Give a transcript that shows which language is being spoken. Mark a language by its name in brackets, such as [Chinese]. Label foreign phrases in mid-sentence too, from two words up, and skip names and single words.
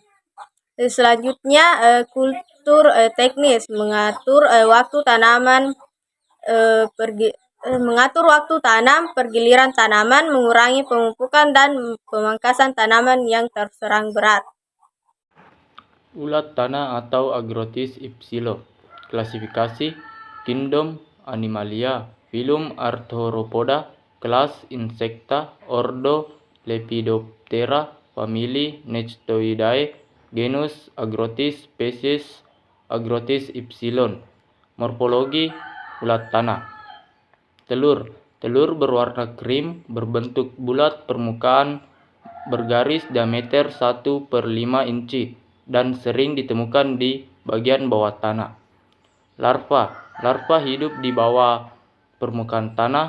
[Indonesian] Selanjutnya, kultur teknis, mengatur waktu tanaman, mengatur waktu tanam, pergiliran tanaman, mengurangi pemupukan dan pemangkasan tanaman yang terserang berat. Ulat tanah atau Agrotis ipsilo. Klasifikasi: Kingdom Animalia, Phylum Arthropoda, Kelas Insecta, Ordo Lepidoptera, Famili Nectoidae, Genus Agrotis, Species Agrotis ipsilon. Morfologi: ulat tanah. Telur berwarna krim, berbentuk bulat, permukaan bergaris, diameter 1/5 inci, dan sering ditemukan di bagian bawah tanah. Larva hidup di bawah permukaan tanah.